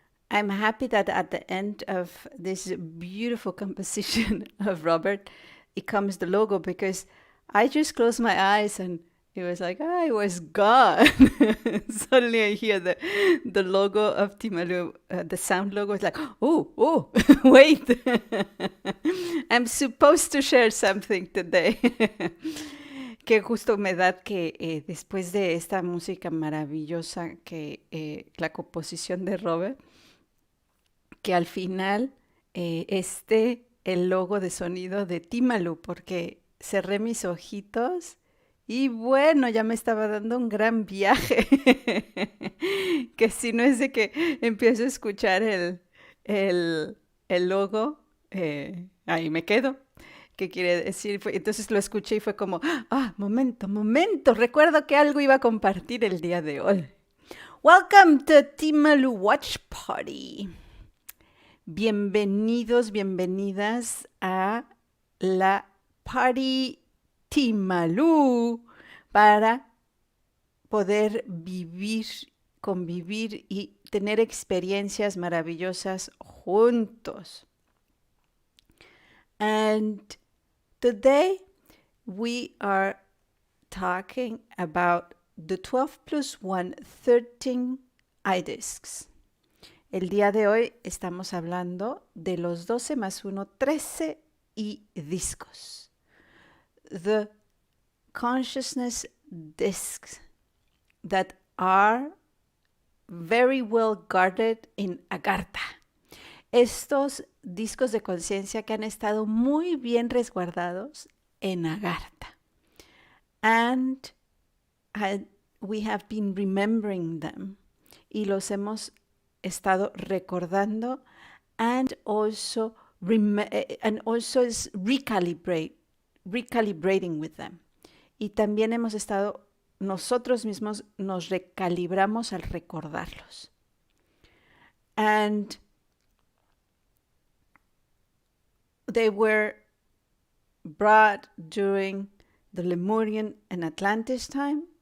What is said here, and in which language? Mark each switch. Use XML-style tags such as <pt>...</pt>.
<en>I'm happy that at the end of this beautiful composition of Robert, it comes the logo because I just closed my eyes and it was like, I was gone. Suddenly I hear the logo of Timalu, the sound logo. It's like, oh, wait. I'm supposed to share something today.</en> <es>Qué justo me da que después de esta música maravillosa que la composición de Robert, que al final esté el logo de sonido de Timalu, porque cerré mis ojitos y bueno, ya me estaba dando un gran viaje. Que si no es de que empiezo a escuchar el, el logo, ahí me quedo. ¿Qué quiere decir? Entonces lo escuché y fue como, momento, recuerdo que algo iba a compartir el día de hoy.</es> <en>Welcome to Timalu Watch Party.</en> <es>Bienvenidos, bienvenidas a la Party Timalu para poder vivir, convivir y tener experiencias maravillosas juntos.</es> <en>And today we are talking about the 12 plus 1, 13 iDiscs.</en> <es>El día de hoy estamos hablando de los 12 más 1, 13 discos.</es> <en>The consciousness discs that are very well guarded in Agartha.</en> <es>Estos discos de conciencia que han estado muy bien resguardados en Agartha.</es> <en>And we have been remembering them.</en> <es>Y los hemos estado recordando</es> <en>and also is recalibrating with them.</en> <es>Y también hemos estado, nosotros mismos nos recalibramos al recordarlos.</es> <en>And they were brought during the Lemurian and Atlantis time.</en>